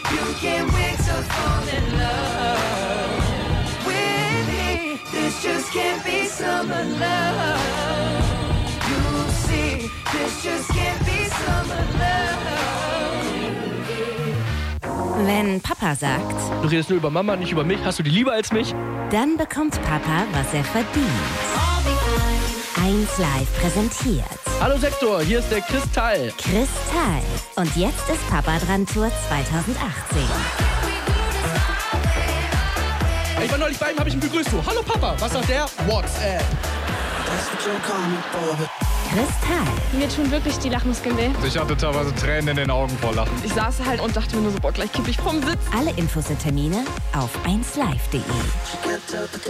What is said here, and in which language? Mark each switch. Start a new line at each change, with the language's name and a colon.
English: You can't wait to fall in love. This just can't be summer love. You'll see, this just can't be summer love.
German: Wenn Papa sagt, du redest nur über Mama, nicht über mich, hast du die lieber als mich? Dann bekommt Papa, was er verdient. 1 Live präsentiert. Hallo Sektor, hier ist der Kristall. Kristall. Und jetzt ist Papa dran, Tour 2018. Ich war neulich bei ihm, hab ich ihn begrüßt. So, hallo Papa, was sagt der? WhatsApp.
English: That's what you're coming for.
German: Kristall. Mir tun wirklich die Lachmuskeln weh. Ich hatte teilweise Tränen in den Augen vor Lachen. Ich saß halt und dachte mir nur so, boah, gleich kipp ich vom Sitz. Alle Infos und Termine auf 1live.de.